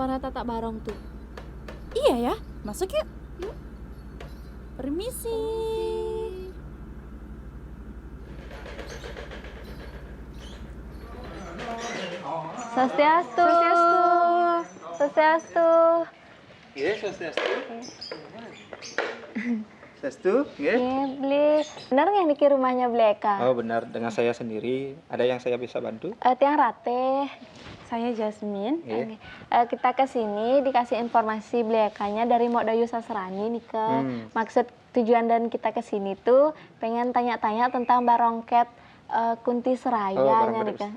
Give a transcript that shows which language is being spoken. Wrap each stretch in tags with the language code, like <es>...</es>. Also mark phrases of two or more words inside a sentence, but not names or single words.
<id>tak barong tuh? Iya ya, masuk yuk. Yuk. Permisi. Swastiastu. Swastiastu.</id> <ban>Nggih, swastiastu. Swastiastu, nggih.</ban> <id>Beli. Benar nggak niki rumahnya Beli Eka? Oh, benar, dengan saya sendiri. Ada yang saya bisa bantu? Tiang Rate. Saya Jasmine. Nggih. Kita ke sini dikasih informasi Beli Ekanya dari Mokdayu Sasrani nih ke. Maksud tujuan dan kita ke sini tuh pengen tanya-tanya tentang barongket Kunti Seraya nih kan.</id>